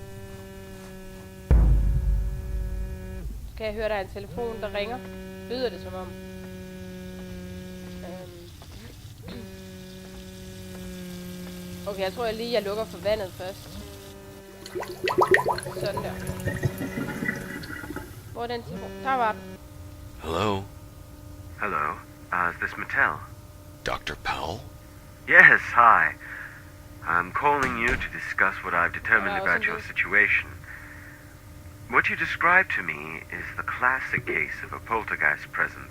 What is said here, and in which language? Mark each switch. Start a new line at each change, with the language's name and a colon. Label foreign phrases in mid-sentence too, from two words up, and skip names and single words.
Danish: Så kan jeg høre, der er en telefon, der ringer. Lyder det som om. Okay, jeg tror jeg lukker for vandet først. Sådan der. Hvor er den telefon? Der var den.
English: Hello, Hello, is this Mattel? Dr. Powell? Yes, hi. I'm calling you to discuss what I've determined Hello, about your Cindy. situation. What you described to me is the classic case of a poltergeist presence.